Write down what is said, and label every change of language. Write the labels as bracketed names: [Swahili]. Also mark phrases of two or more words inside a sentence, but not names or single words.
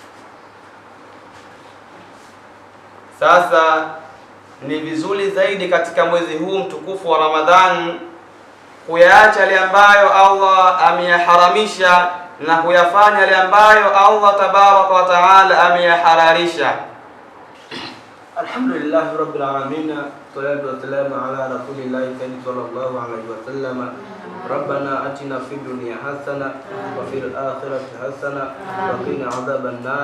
[Swahili] Sasa ni vizuri zaidi katika mwezi huu mtukufu wa Ramadhan kuyaacha yale ambayo Allah ameyaharamisha na kuyafanya yale ambayo Allah [Arabic] تبارك وتعالى [Swahili] ameyahararisha. [Arabic] الحمد لله رب العالمين والصلاة والسلام على رسول الله صلى الله عليه وسلم. ربنا آتنا في الدنيا حسنة وفي الآخرة حسنة وقنا عذاب النار.